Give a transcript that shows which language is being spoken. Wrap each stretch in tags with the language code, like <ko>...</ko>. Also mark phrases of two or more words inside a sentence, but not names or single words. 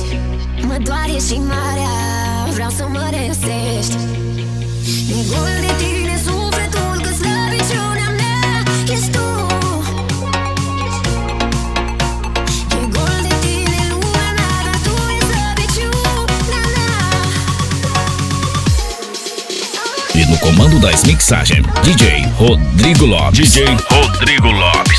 <ro>Mă doare și marea, vreau să mă restești. E gol de tine sufletul, că slăbiciunea mea ești tu. E gol de tine lumea mea, dar tu e slăbiciunea mea.</ro> <pt>E no comando das mixagens, DJ Rodrigo Lopes. DJ Rodrigo Lopes.</pt>